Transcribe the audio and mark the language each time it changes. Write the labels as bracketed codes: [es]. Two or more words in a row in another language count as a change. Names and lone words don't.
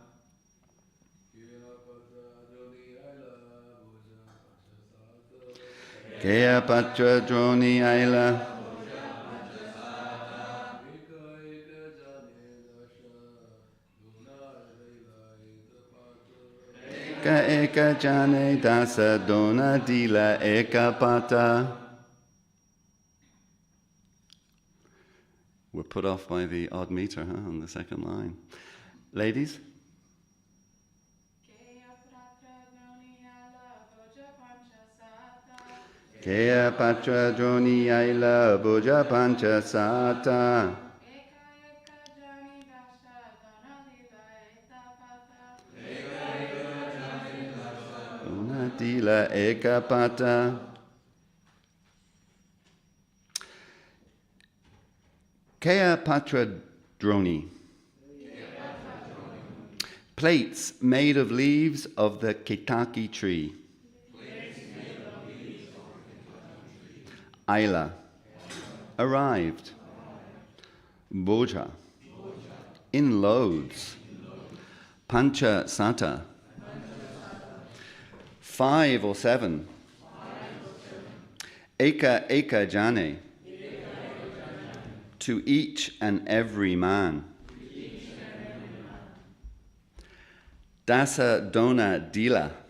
[or] କାୟା ପତ୍ର ଦ୍ରୋଣୀ ଆଇଲା. ଏକ ଏକ ଜଣେ ଦଶ ଦୋନା ଦିଲା ଏକ ପାଟ. [en] We're put off by the odd meter, on the second line. Ladies? [or] କାୟା ପତ୍ର ଦ୍ରୋଣୀ ଆଇଲା ବୋଝ ପାଞ୍ଚ ସାତ. ଦୋନା ଦିଲା ଏକ ପାଟ. କାୟା ପତ୍ର ଦ୍ରୋଣୀ. [en] Plates made of leaves of the Caitaki tree. [or] Aila. [en] Arrived. Boja. In loads. [or] ପାଞ୍ଚ ସାତ. 5 or 7. ଏକ ଏକ ଜଣେ. [en] To each and every man. [or] ଦଶ ଦୋନା ଦିଲା.